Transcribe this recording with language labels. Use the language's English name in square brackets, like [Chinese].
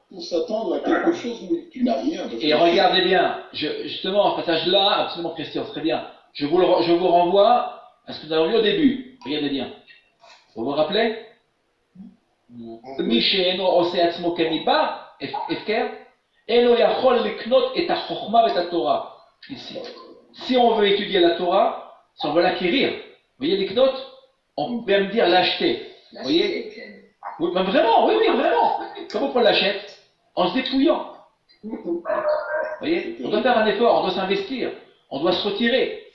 [French] pour s'attendre à quelque chose où tu n'as rien. Parce Et que- regardez bien, justement, ce passage-là, absolument Christian, très bien. Je vous renvoie à ce que nous avons vu au début. Regardez bien. Vous vous rappelez? [Hebrew] מי שאינו עושה עצמו כמיבה, הפקר, אינו יכול לקנות את החוכמה ואת התורה. [French] Ici. Si on veut étudier la Torah, si on veut l'acquérir, vous voyez, לקנות, on peut même dire l'acheter. Vous voyez? Oui, mais vraiment, oui, vraiment. Comment on l'achète? En se dépouillant. Vous voyez? On doit faire un effort, on doit s'investir, on doit se retirer.